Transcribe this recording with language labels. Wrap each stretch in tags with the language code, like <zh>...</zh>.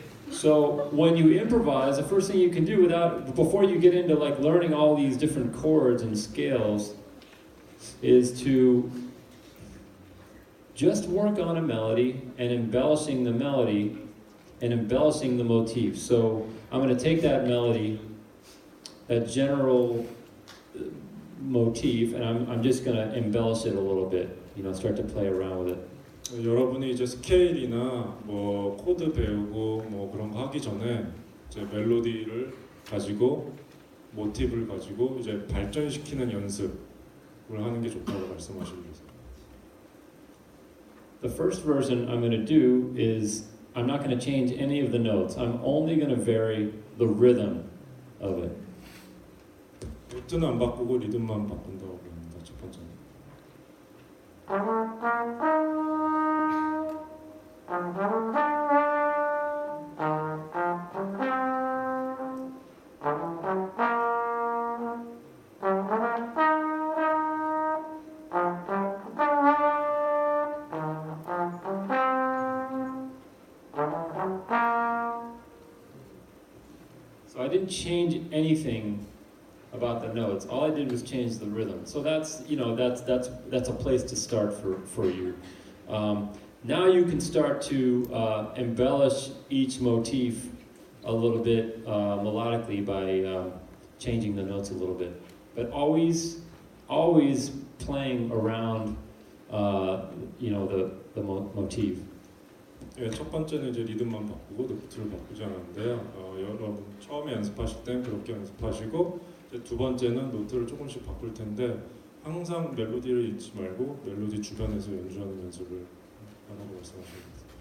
<en>So when you improvise, the first thing you can do before you get into like learning all these different chords and scales is to just work on a melody and embellishing the melody and embellishing the motif. So I'm going to take that melody, that general motif, and I'm just going to embellish it a little bit. Start to play around with it.</en> <ko>여러분이 이제 스케일이나 뭐 코드 배우고 뭐 그런 거 하기 전에 이제 멜로디를 가지고 모티브를 가지고 이제 발전시키는 연습을 하는 게 좋다고 말씀하십니다.</ko> <en>The first version I'm going to do is I'm not going to change any of the notes. I'm only going to vary the rhythm of it.</en> <ko>노트는 안 바꾸고 리듬만 바꾼다고 합니다. 첫 번째는.</ko> <en>So I didn't change anything about the notes. All I did was change the rhythm. So that's a place to start for you. Now you can start to embellish each motif a little bit melodically by changing the notes a little bit. But always playing around the motif.</en> <ko>예, 첫 번째는 이제 리듬만 바꾸고 노트를 바꾸지 않았는데요. 여러분 처음에 연습하실 땐 그렇게 연습하시고 이제 두 번째는 노트를 조금씩 바꿀 텐데 항상 멜로디를 잊지 말고 멜로디 주변에서 연주하는 연습을 하라고 말씀하셨습니다.</ko>